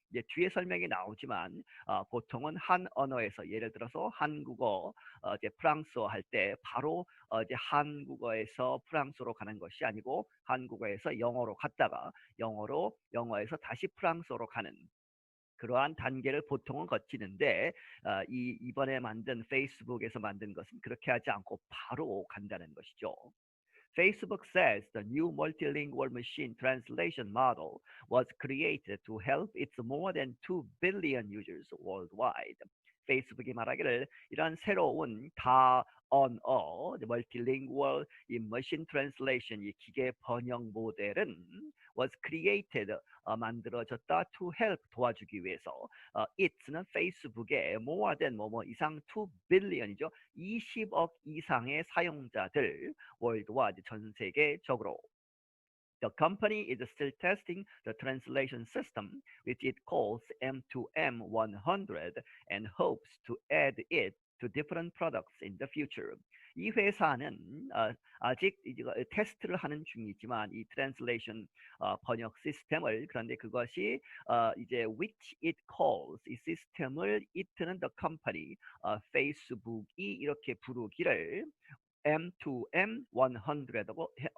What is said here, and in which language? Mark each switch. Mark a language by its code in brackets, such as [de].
[ko] 이제 뒤에 설명이 나오지만 보통은 한 언어에서, 예를 들어서 한국어 이제 프랑스어 할 때 바로 이제 한국어에서 프랑스어로 가는 것이 아니고 한국어에서 영어로 갔다가 영어에서 다시 프랑스어로 가는 그러한 단계를 보통은 거치는데 이번에 만든 페이스북에서 만든 것은 그렇게 하지 않고 바로 간다는 것이죠. [en] Facebook says the new multilingual machine translation model was created to help its more than 2 billion users worldwide. [ko] 페이스북이 말하기를 이런 새로운 다언어, multilingual 이 machine translation, 이 기계 번역 모델은 [en] was created, [ko] 만들어졌다, [en] to help, [ko] 도와주기 위해서. it는 페이스북의 [en] more than [ko] 뭐뭐 이상 2 billion이죠. 20억 이상의 사용자들 worldwide, 전 세계적으로. [en] The company is still testing the translation system, which it calls M2M 100, and hopes to add it to different products in the future. [ko] 이 회사는 아직 테스트를 하는 중이지만 이 트랜슬레이션 번역 시스템을, 그런데 그것이 이제 [en] which it calls, [ko] 이 시스템을 it는 the company, 페이스북이 이렇게 부르기를 M2M 100라고